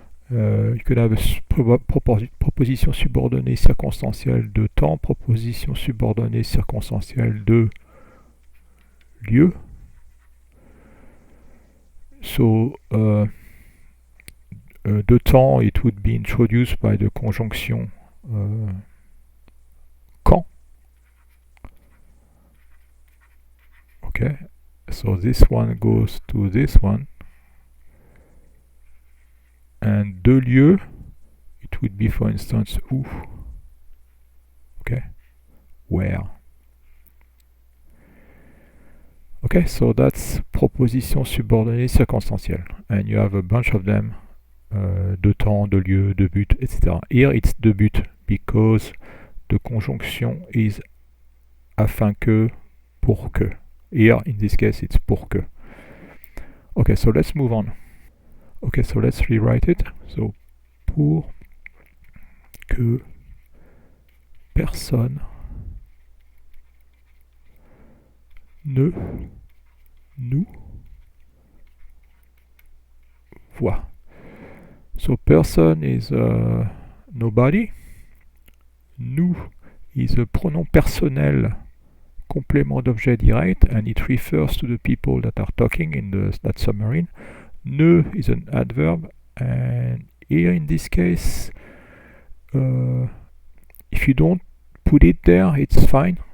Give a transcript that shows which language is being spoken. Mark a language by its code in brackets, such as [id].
[en] You could have a [fr] proposition subordonnée circonstancielle de temps, proposition subordonnée circonstancielle de lieu. [en] So de temps, it would be introduced by the conjunction quand. Okay, so this one goes to this one. And de lieu, it would be, for instance, où. Okay, where. Okay, so that's proposition subordonnée circonstancielle. And you have a bunch of them. [fr] De temps, de lieu, de but, etc. [en] Here it's de but because the conjunction is afin que, pour que. Here, in this case, it's pour que. Okay, so let's move on. Okay, so let's rewrite it. [fr] So, pour que personne ne nous voit. [en] So, person is nobody. Nous is a [fr] pronom personnel complément d'objet direct, [en] and it refers to the people that are talking in that submarine. Ne is an adverb, and here in this case, if you don't put it there, it's fine.